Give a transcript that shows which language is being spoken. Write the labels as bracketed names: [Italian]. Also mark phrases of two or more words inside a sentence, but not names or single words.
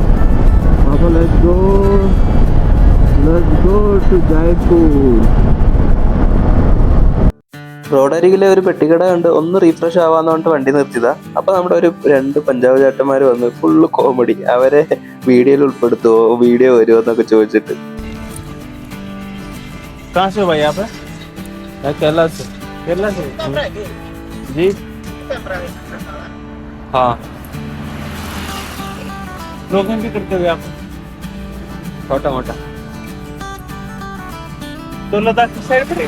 [English] അപ്പോൾ let's go to Jaipur. [Malayalam] റോഡരികിലെ ഒരു പെട്ടിക്കട കണ്ട് ഒന്ന് റീഫ്രഷ് ആവാന്ന് പറഞ്ഞിട്ട് വണ്ടി നിർത്തിയതാ. അപ്പൊ നമ്മുടെ ഒരു 2 പഞ്ചാബ് ചേട്ടന്മാര് വന്ന് [English] full comedy. [Malayalam] അവരെ വീഡിയോയിൽ ഉൾപ്പെടുത്തുവോ, വീഡിയോ വരുമോ എന്നൊക്കെ ചോദിച്ചിട്ട്. [Hindi] कहाँ से हो भाई आप? मैं केरला से। केरला से जी? हाँ, प्रोग्राम भी करते हुए आप छोटा मोटा? तो लद्दाख की साइड पड़ेगा?